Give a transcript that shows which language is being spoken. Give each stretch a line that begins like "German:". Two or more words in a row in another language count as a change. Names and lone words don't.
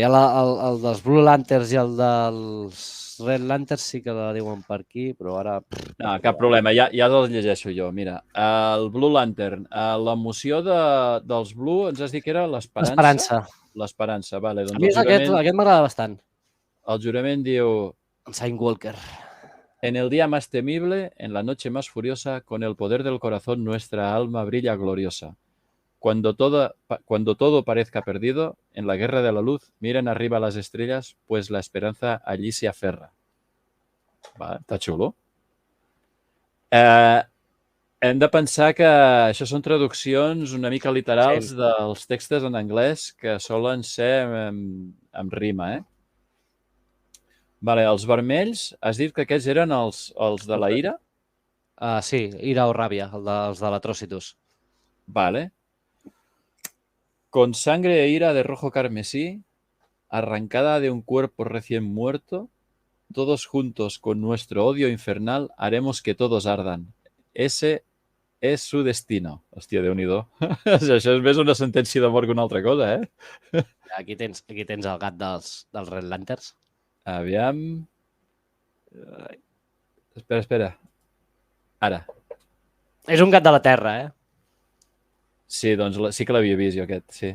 Catalan: Ja el dels Blue Lanterns i el dels Red Lanterns sí que la diuen per aquí, però ara... No, cap problema, ja els llegeixo jo. Mira, el Blue Lantern, l'emoció dels Blue, ens has dit que era l'esperança? L'esperança, vale. A mi aquest m'agrada bastant. El jurament diu... Sign Walker.
Spanish: En el día más temible, en la noche más furiosa, con el poder del corazón nuestra alma brilla gloriosa. Cuando todo parezca perdido, en la guerra de la luz, miren arriba las estrellas, pues la esperanza allí se aferra.
Catalan: Va, està xulo. Hem de pensar que això són traduccions una mica literals dels textos en anglès que solen ser amb rima, Vale, els vermells, has dit que aquests eren els de la ira? Sí, ira o ràbia, els de l'Atrocitus. Vale.
Spanish: Con sangre e ira de rojo carmesí, arrancada de un cuerpo recién muerto, todos juntos con nuestro odio infernal haremos que todos ardan. Ese és su destino.
Catalan: Hòstia, Déu-n'hi-do. Això és més una sentència d'amor que una altra cosa, Aquí tens el gat dels Red Lanterns. Aviam... Espera. Ara. És un gat de la Terra, Sí, doncs sí que l'havia vist jo aquest, sí.